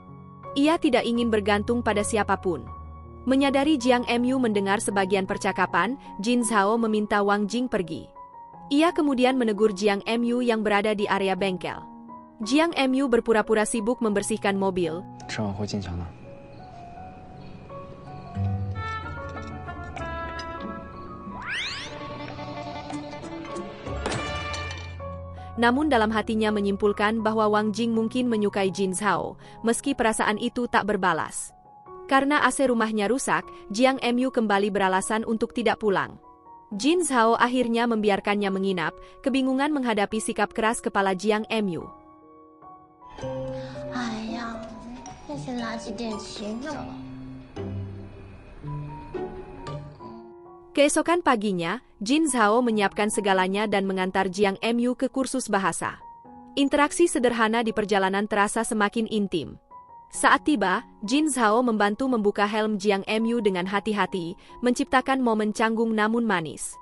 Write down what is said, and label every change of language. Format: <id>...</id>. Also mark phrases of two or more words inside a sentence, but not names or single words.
<id>Ia tidak ingin bergantung pada siapapun. Menyadari Jiang Mu mendengar sebagian percakapan, Jin Zhao meminta Wang Jing pergi. Ia kemudian menegur Jiang Mu yang berada di area bengkel. Jiang Mu berpura-pura sibuk membersihkan mobil.</id> <zh>吃完会进城的。</zh> <id>Namun dalam hatinya menyimpulkan bahwa Wang Jing mungkin menyukai Jin Zhao, meski perasaan itu tak berbalas. Karena AC rumahnya rusak, Jiang Mu kembali beralasan untuk tidak pulang. Jin Zhao akhirnya membiarkannya menginap, kebingungan menghadapi sikap keras kepala Jiang Mu.</id> <zh>哎呀，那些垃圾电器那么……</zh> <id>Keesokan paginya, Jin Zhao menyiapkan segalanya dan mengantar Jiang Mu ke kursus bahasa. Interaksi sederhana di perjalanan terasa semakin intim. Saat tiba, Jin Zhao membantu membuka helm Jiang Mu dengan hati-hati, menciptakan momen canggung namun manis.</id>